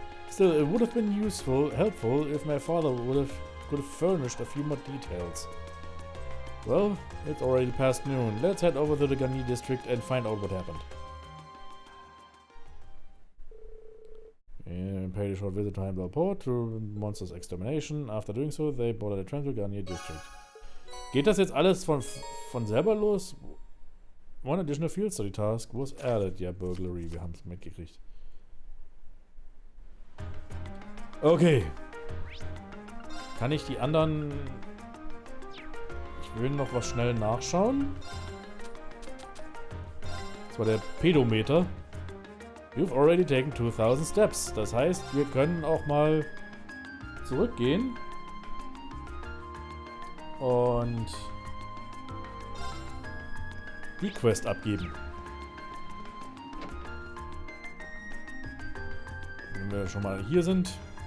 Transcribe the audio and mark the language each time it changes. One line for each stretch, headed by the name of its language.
English: Still, it would have been helpful if my father could have furnished a few more details. Well, it's already past noon. Let's head over to the Garnier district and find out what happened. And paid a short visit to Heimdall Port to Monsters Extermination. After doing so, they boarded a train to Garnier district.
German: Geht das jetzt alles von selber los?
English: One additional field study task was added.
German: Ja, Burglary, wir haben es mitgekriegt. Okay. Kann ich die anderen... Ich will noch was schnell nachschauen. Das war der Pedometer.
English: You've already taken 2000 steps.
German: Das heißt, wir können auch mal zurückgehen. Und die Quest abgeben. Wenn wir schon mal hier sind.